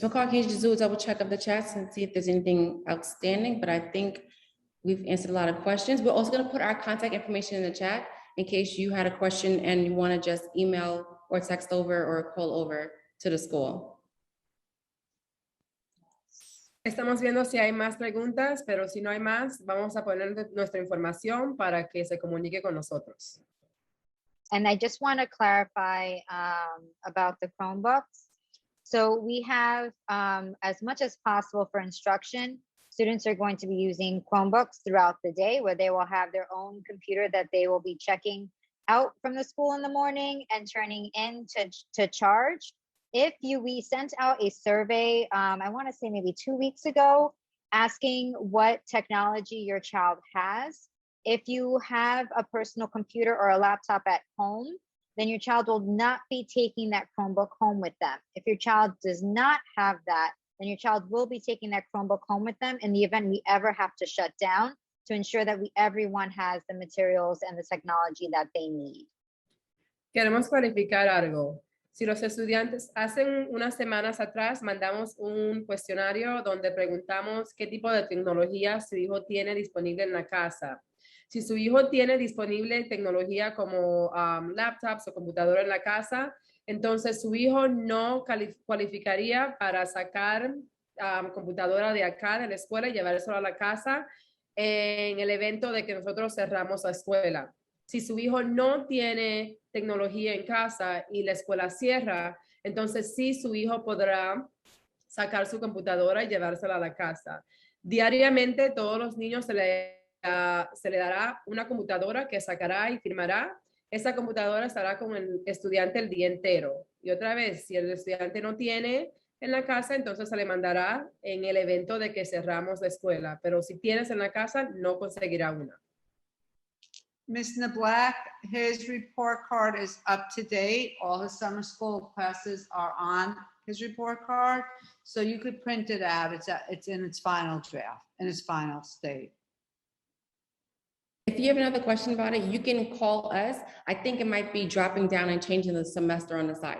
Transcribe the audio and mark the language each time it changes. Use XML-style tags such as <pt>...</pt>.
<en>McCall, can you just do a double check of the chats and see if there's anything outstanding? But I think we've answered a lot of questions. We're also gonna put our contact information in the chat in case you had a question and you wanna just email or text over or call over to the school.</en> <es>Estamos viendo si hay más preguntas, pero si no hay más, vamos a poner nuestra información para que se comunique con nosotros.</es> <en>And I just want to clarify about the Chromebooks. So we have, as much as possible for instruction, students are going to be using Chromebooks throughout the day, where they will have their own computer that they will be checking out from the school in the morning and turning in to charge. We sent out a survey, I want to say maybe 2 weeks ago, asking what technology your child has. If you have a personal computer or a laptop at home, then your child will not be taking that Chromebook home with them. If your child does not have that, then your child will be taking that Chromebook home with them in the event we ever have to shut down, to ensure that everyone has the materials and the technology that they need.</en> <es>Queremos clarificar algo. Si los estudiantes, hace unas semanas atrás mandamos un cuestionario donde preguntamos qué tipo de tecnología su hijo tiene disponible en la casa. Si su hijo tiene disponible tecnología como laptops o computadora en la casa, entonces su hijo no cualificaría para sacar computadora de acá de la escuela y llevárselo a la casa en el evento de que nosotros cerramos la escuela. Si su hijo no tiene tecnología en casa y la escuela cierra, entonces sí, su hijo podrá sacar su computadora y llevársela a la casa. Diariamente, todos los niños se le dará una computadora que sacará y firmará. Esa computadora estará con el estudiante el día entero. Y otra vez, si el estudiante no tiene en la casa, entonces se le mandará en el evento de que cerramos la escuela. Pero si tienes en la casa, no conseguirá una.</es> <en>Ms. Black, his report card is up to date. All his summer school classes are on his report card. So you could print it out. It's in its final draft, in its final state. If you have another question about it, you can call us. I think it might be dropping down and changing the semester on the side.</en>